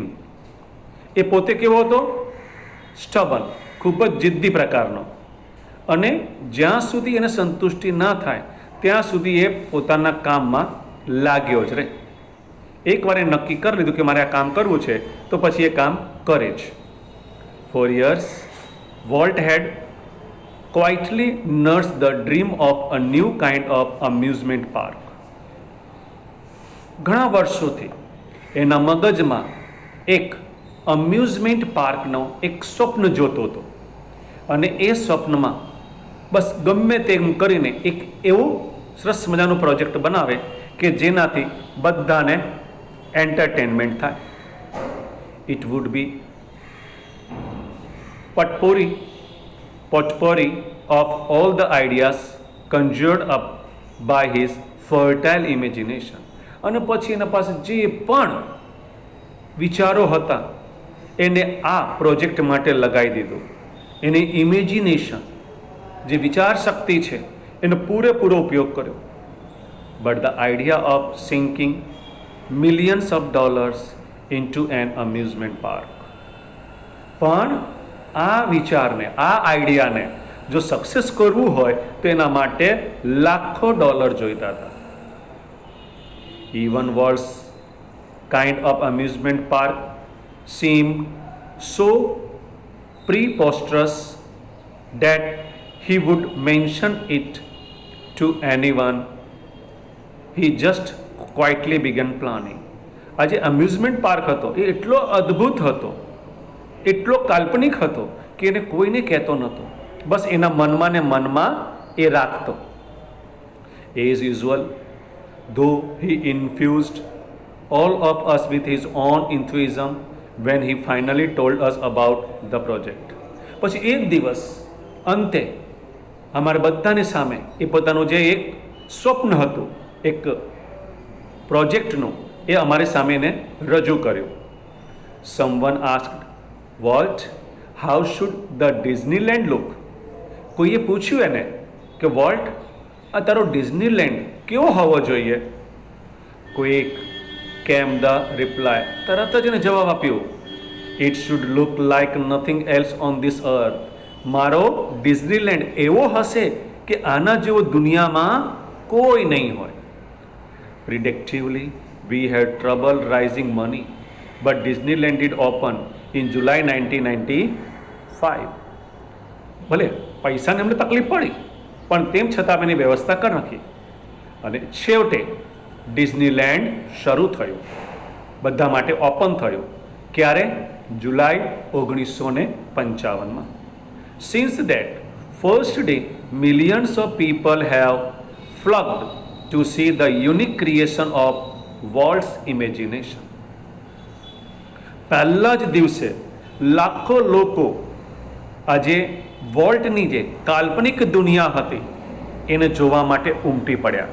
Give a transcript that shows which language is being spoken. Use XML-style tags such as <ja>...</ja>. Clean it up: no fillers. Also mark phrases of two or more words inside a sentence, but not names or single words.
<gu>એ પોતે કેવો હતો? સ્ટબન, ખૂબ જ જિદ્દી પ્રકારનો, અને જ્યાં સુધી એને સંતુષ્ટિ ના થાય ત્યાં સુધી એ પોતાના કામમાં લાગ્યો જ રહે. એકવાર એ નક્કી કરી લીધું કે મારે આ કામ કરવું છે તો પછી એ કામ કરે જ.</gu> <en>For years, Walt had quietly nursed the dream of a new kind of amusement park.</en> <gu>ઘણા વર્ષોથી એના મગજમાં એક અમ્યુઝમેન્ટ પાર્કનો એક સ્વપ્ન જોતો હતો અને એ સ્વપ્નમાં બસ ગમે તેમ કરીને એક એવું સરસ મજાનું પ્રોજેક્ટ બનાવે કે જેનાથી બધાને એન્ટરટેનમેન્ટ થાય.</gu> <en>It would be potpourri of all the ideas conjured up by his fertile imagination.</en> <gu>અને પછી એના પાસે જે પણ વિચારો હતા એને આ પ્રોજેક્ટ માટે લગાવી દીધું. એની ઇમેજિનેશન, જે વિચાર શક્તિ છે, એનો પૂરેપૂરો ઉપયોગ કર્યો.</gu> <en>But the idea of sinking millions of dollars into an amusement park.</en> <gu>પણ આ વિચારને, આ આઈડિયાને જો સક્સેસ કરવું હોય તો એના માટે લાખો ડોલર જોઈતા હતા.</gu> <en>Even Walt's kind of amusement park seemed so preposterous that he would mention it to anyone. He just quietly began planning.</en> <gu>આ જે અમ્યુઝમેન્ટ પાર્ક હતો એ એટલો અદ્ભુત હતો, એટલો કાલ્પનિક હતો કે એને કોઈને કહેતો નહોતો, બસ એના મનમાં ને મનમાં એ રાખતો.</gu> <en>As usual, though he infused all of us with his own enthusiasm when he finally told us about the project.</en> <gu>પછી એક દિવસ અંતે અમારા બધાની સામે એ પોતાનું જે એક સ્વપ્ન હતું, એક પ્રોજેક્ટનું, એ અમારી સામે એને રજૂ કર્યું.</gu> <en>Someone asked, Walt, how should the Disneyland look?</en> <gu>કોઈએ પૂછ્યું એને કે વોલ્ટ, આ તારો ડિઝનીલેન્ડ કેવો હોવો જોઈએ?</gu> <en>Quick came the reply,</en> <gu>તરત જ એને જવાબ આપ્યો,</gu> <en>It should look like nothing else on this earth.</en> <gu>મારો ડિઝનીલેન્ડ એવો હશે કે આના જેવો દુનિયામાં કોઈ નહીં હોય.</gu> <en>Predictively, We had trouble raising money, but Disneyland did open in July 1995.</en> <gu>ભલે પૈસાની અમને તકલીફ પડી, પણ તેમ છતાં અમે એની વ્યવસ્થા કરી નાખી અને છેવટે ડિઝનીલેન્ડ શરૂ થયું, બધા માટે ઓપન થયું. ક્યારે? જુલાઈ 1955.</gu> <en>Since that first day millions of people have flocked to see the unique creation of Walt's imagination.</en> <gu>પહેલા જ દિવસે લાખો લોકો આજે વોલ્ટની જે કાલ્પનિક દુનિયા હતી એને જોવા માટે ઉમટી પડ્યા.</gu>